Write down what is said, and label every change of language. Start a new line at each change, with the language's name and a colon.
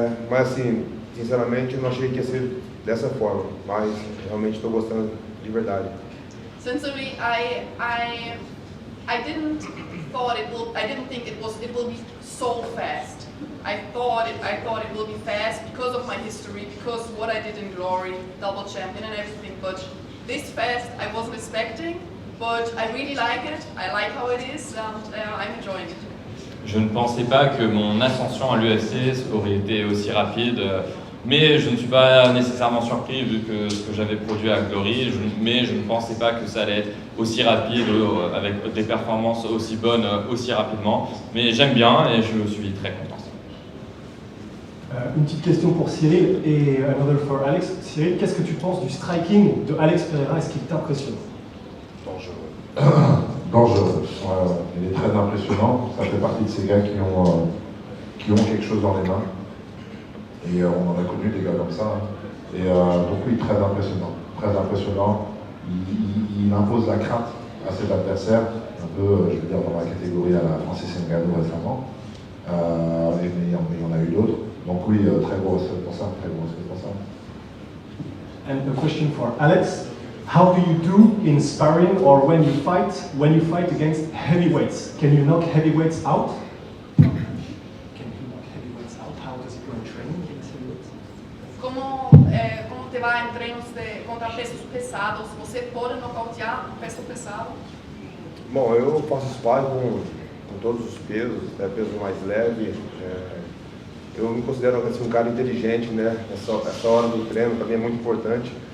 Portuguese: Mas assim, sinceramente, eu não achei que ia ser dessa forma, mas realmente estou gostando de verdade.
English: Sincerely, I didn't think it will be so fast. I thought it will be fast because of my history, because what I did in Glory, double champion and everything. But this fast I wasn't expecting, but I really like it. I like how it is, and I'm enjoying it.
French: Je ne pensais pas que mon ascension à l'UFC aurait été aussi rapide, mais je ne suis pas nécessairement surpris vu que ce que j'avais produit à Glory, mais je ne pensais pas que ça allait être aussi rapide, avec des performances aussi bonnes aussi rapidement. Mais j'aime bien et je suis très content. Une petite question pour Cyril et
English: another for Alex.
French: Cyril, qu'est-ce que tu penses du striking de Alex Pereira? Est-ce qu'il t'impressionne? Dangereux. Il est très impressionnant. Ça fait partie de ces gars qui ont quelque chose dans les mains. Et on en a connu des gars comme ça. Et donc oui, très impressionnant. Très impressionnant. Il impose la crainte à ses adversaires. Un peu, je veux dire, dans la catégorie à la Francis Ngannou récemment. Mais il y en a eu d'autres. Donc oui, très gros respect pour ça, très gros respect pour ça.
English: And a question for Alex. How do you do in sparring or when you fight against heavyweights? Can you knock heavyweights out? Can you knock heavyweights out? How does it go in training against heavyweights?
Portuguese: Como te vai em treinos contra pesos pesados? Você pode nocautear peso pesado? Bom, eu faço sparring com todos os pesos, até peso mais leve. Eu me considero assim, um cara inteligente, né? Essa hora do treino para mim é muito importante.